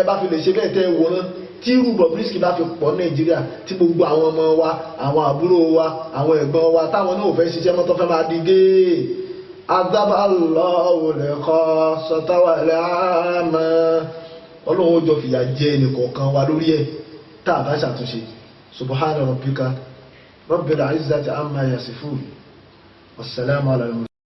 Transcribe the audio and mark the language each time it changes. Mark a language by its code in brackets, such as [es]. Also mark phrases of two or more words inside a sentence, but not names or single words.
[yo] bá fi lè ṣe bẹ́ẹ̀ tẹ́ wòran tí irú Bobrisky bá fi pọ̀ Nàìjíríà tí gbogbo àwọn ọmọ wa àwọn àbúrò wa àwọn ẹ̀gbọ́n wa táwọn náà ò fẹ́ ṣiṣẹ́ mọ́tọ́ fẹ́ máa di gé adábàlọ́wò lẹ́kọ́ sọtáwàlẹ́ àmọ́ ọlọ́run ó jọ fìyà jẹ ẹnìkọ̀ọ̀kan wa lórí ẹ̀ tá a bá ṣàtúnṣe [ar] سبحان ربك رب العزة عما يصفون والسلام على